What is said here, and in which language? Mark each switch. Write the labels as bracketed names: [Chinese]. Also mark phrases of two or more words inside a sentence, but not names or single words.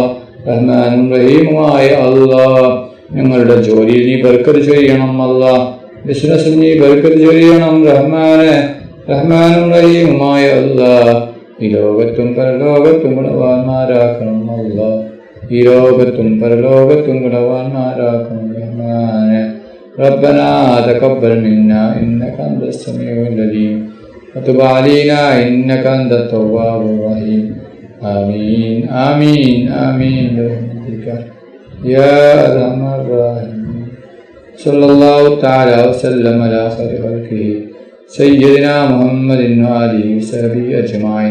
[Malayalam] റഹ്മാനും റഹീമുമായ അല്ലാഹ്, ഞങ്ങളുടെ ജോലിയിൽ നീ ബർക്കത്ത് ചെയ്യണം അല്ലാഹ്. ബിസിനസ്സിൽ നീ ബർക്കത്ത് ചെയ്യണം റഹ്മാനെ. റഹ്മാനും റഹീമുമായ അല്ലാഹ്, ഈ ലോകത്തും പരലോകത്തും ഗുണവാന്മാരാക്കണം അല്ലാഹ്. ഈ ലോകത്തും പരലോകത്തും ഗുണവാന്മാരാക്കണം റഹ്മാനെ. [Arabic] ربنا تقبل منا إنك أنت السميع العليم وتب علينا إنك أنت التواب الرحيم. آمين آمين آمين برحمتك يا أرحم الراحمين. صلى الله تعالى وسلم على خير خلقه سيدنا محمد وآله وصحبه أجمعين.